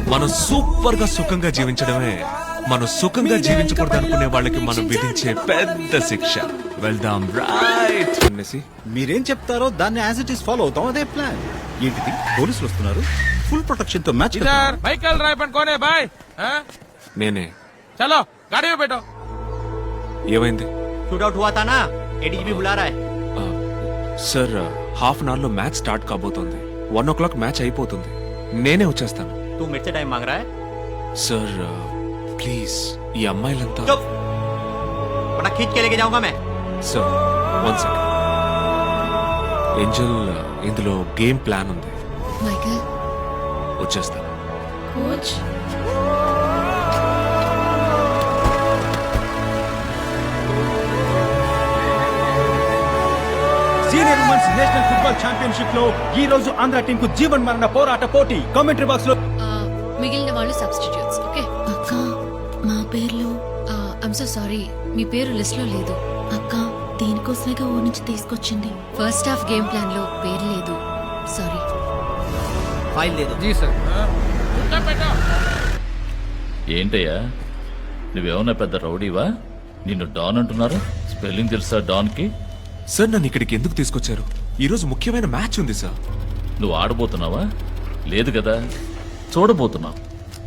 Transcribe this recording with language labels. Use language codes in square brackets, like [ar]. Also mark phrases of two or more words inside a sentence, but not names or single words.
[te] మనం సూపర్ గా సుఖంగా జీవించడమే మనం సుఖంగా జీవించకూడదు అనుకునే వాళ్ళకి మనం విధించే పెద్ద శిక్ష. వెళ్దాం, రైట్. మీరేం చెప్తారో దాన్ని [en] as it is follow [te] అవుతాం. అదే ప్లాన్. ఏంటిది, పోలీసులు వస్తున్నారు, [en] full protection [te] తో మ్యాచ్. మైకల్ రాయపన్ కోనే బాయ్. నేనే. [hi] चलो गाड़ी में बैठो. [te] ఏమైంది? [hi] शूटआउट हुआ था ना, एडीजीपी बुला रहा है. [te] సార్, [en] half an hour [te] లో [en] match start [te] కాబోతోంది. [en] 1 o'clock match [te] అయిపోతుంది. నేనే వచ్చేస్తాను. [hi] तू मेरे से टाइम मांग रहा है? [en] sir please, [te] ఈ అమ్మాయిలంతా. [hi] चुप, वरना खींच के लेके जाऊंगा मैं. [te] సార్, 1 second. ఏంజల్, ఇందులో [en] game plan [te] ఉంది. మైకేల్, వచ్చేస్తాను. కోచ్. [en] senior women's national football championship [te] లో ఈ రోజు ఆంధ్ర టీం కు జీవన్ మరణ పోరాట పోటీ. [en] commentary box లో [te] మిగిలిన వాళ్ళు సబ్స్టిట్యూట్స్. ఓకే అక్క, మా పేర్లు. [en] I'm so sorry, [te] మీ పేరు లిస్ట్ లో లేదు. అక్క, దీనికోసమేగా ఊరి నుంచి తీసుకొచ్చింది. [en] first half game plan [te] లో పేరు లేదు. సారీ. [hi] फाइल दे दो. जी सर. [te] ఏంటయ్యా, నువ్వేమన్నా పెద్ద రౌడీవా? నిన్ను డాన్ అంటున్నారు. స్పెల్లింగ్ తెలుసా డాన్ కి? సార్, నన్ను ఇక్కడికి ఎందుకు తీసుకొచ్చారు? ఈ రోజు ముఖ్యమైన మ్యాచ్ ఉంది సార్. నువ్వు ఆడబోతున్నావా? లేదు కదా, చూడబోతున్నావు.